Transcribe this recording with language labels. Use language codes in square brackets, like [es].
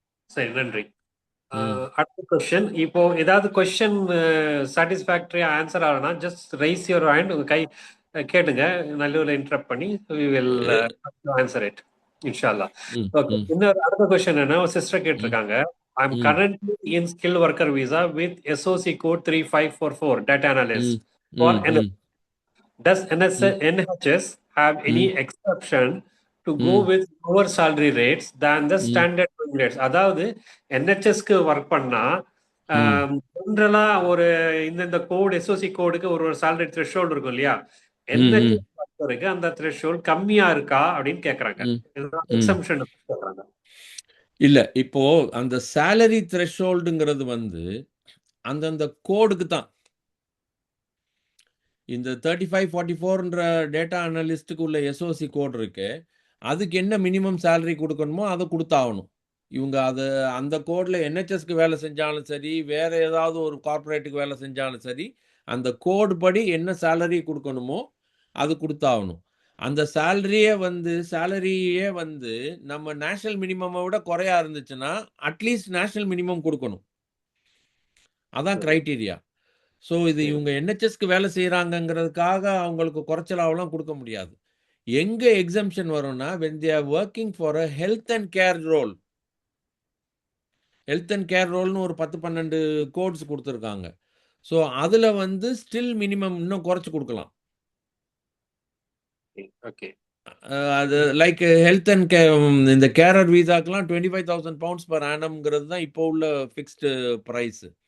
[ta] சரி, நன்றி. அடுத்த கொஸ்டின். இப்போ ஏதாவது கொஸ்டின் சாட்டிஸ்ஃபேக்டரியா ஆன்சர் ஆகணும்னா [en] just raise your hand, [ta] உங்க கை கேட்டுங்க, நல்லூர்ல இன்டரப்ட் பண்ணி [en] we will answer it [ta] இன்ஷால்லா. ஓகே. இன்னொரு அடுத்த கொஸ்டின் என்ன, ஒரு சிஸ்டர் கேட்டிருக்காங்க. [en] I am currently in skilled worker visa with SOC code 3544 data analyst for NHS. Does NHS have any exception to go with lower salary rates than the standard rates? [ta] அதாவது NHSக்கு work பண்ணா ஜெனரலா ஒரு இந்த code SoC கோடுக்கு ஒரு salary threshold இருக்கும் இல்லையா, NHS பொறுத்தவரைக்கு அந்த threshold கம்மியா இருக்கா அப்படின்னு கேக்குறாங்க. எக்ஸம்ஷன் கேக்குறாங்க. இல்ல, இப்போ அந்த salary thresholdங்கிறது வந்து அந்தந்த கோடுக்கு தான். இந்த 3544ன்ற டேட்டா அனலிஸ்ட்டுக்கு உள்ள எஸ்ஓசி கோட் இருக்கு, அதுக்கு என்ன மினிமம் சேலரி கொடுக்கணுமோ அதை கொடுத்தாகணும். இவங்க அதை அந்த கோடில் என்ஹெச்எஸ்க்கு வேலை செஞ்சாலும் சரி, வேற ஏதாவது ஒரு கார்பரேட்டுக்கு வேலை செஞ்சாலும் சரி, அந்த கோடு படி என்ன சேலரி கொடுக்கணுமோ அது கொடுத்தாகணும். அந்த சேலரியே வந்து நம்ம நேஷனல் மினிமமை விட குறையா இருந்துச்சுன்னா அட்லீஸ்ட் நேஷனல் மினிமம் கொடுக்கணும். அதான் கிரைட்டீரியா. ஸோ இது இவங்க என்ஹெச்எஸ்க்கு வேலை செய்கிறாங்கங்கிறதுக்காக அவங்களுக்கு குறைச்சலாவெல்லாம் கொடுக்க முடியாது. எங்கே எக்ஸம்ஷன் வரும்னா, [en] when they are working for a health and care role. [ta] Health and care ரோல்னு ஒரு 10-12 கோட்ஸ் கொடுத்துருக்காங்க. ஸோ அதில் வந்து ஸ்டில் மினிமம் இன்னும் குறைச்சி கொடுக்கலாம். ஓகே. அது லைக் ஹெல்த் அண்ட் இந்த கேரர் வீசாக்கெல்லாம் £25,000 per annumங்கிறது தான் இப்போ உள்ள ஃபிக்ஸ்டு ப்ரைஸ்.